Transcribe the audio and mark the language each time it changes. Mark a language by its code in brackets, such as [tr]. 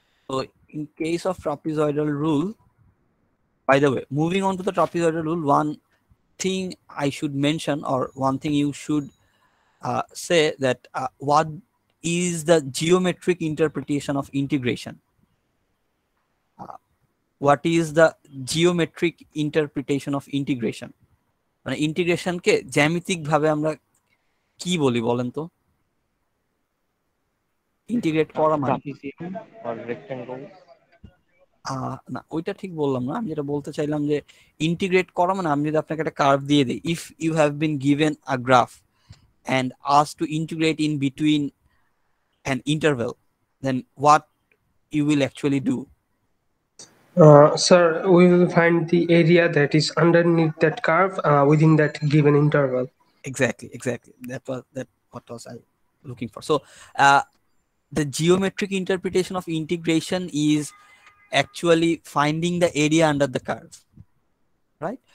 [en] So in case of trapezoidal rule, by the way, moving on to the trapezoidal rule, one thing I should mention, or one thing you should say, that what is the geometric interpretation of integration? What is the geometric interpretation of integration? [bn] মানে ইন্টিগ্রেশনকে জ্যামিতিক ভাবে আমরা কি বলি বলেন তো? Integrate করা মানে [en] Trapezium or rectangles. [bn] না, ওইটা ঠিক বললাম না। আমি যেটা বলতে চাইলাম যে ইন্টিগ্রেট করা মানে আমি যদি আপনাকে একটা কার্ভ দিয়ে দিই, [en] If you have been given a graph and asked to integrate in between an interval, then what you will actually do? Sir, we will find the area that is underneath that curve within that given interval. Exactly. That what was I looking for. So the geometric interpretation of integration is actually finding the area under the curve, right?